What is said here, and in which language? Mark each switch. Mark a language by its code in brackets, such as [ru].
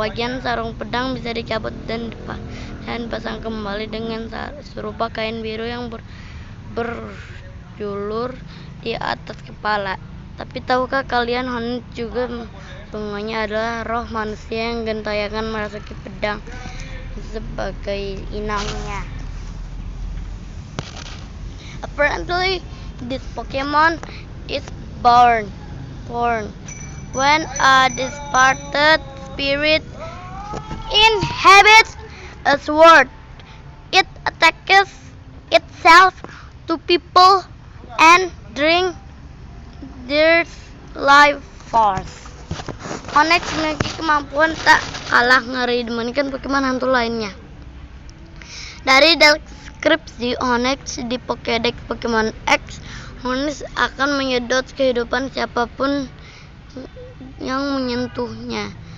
[id] Bagian sarung pedang bisa dicabut dan dipasang kembali dengan serupa kain biru yang berjulur di atas kepala. Tapi tahukah kalian, Honedge juga semuanya adalah roh manusia yang gentayangan merasuki pedang sebagai inangnya. [en] Apparently, this Pokemon is born when a departed spirit inhabits a sword. It attacks itself to people and drink their life force. [id] Honedge memiliki kemampuan tak kalah ngeri dibandingkan Pokemon hantu lainnya. Dari deskripsi Honedge di Pokédex Pokemon X, Hornets akan menyedot kehidupan siapapun yang menyentuhnya.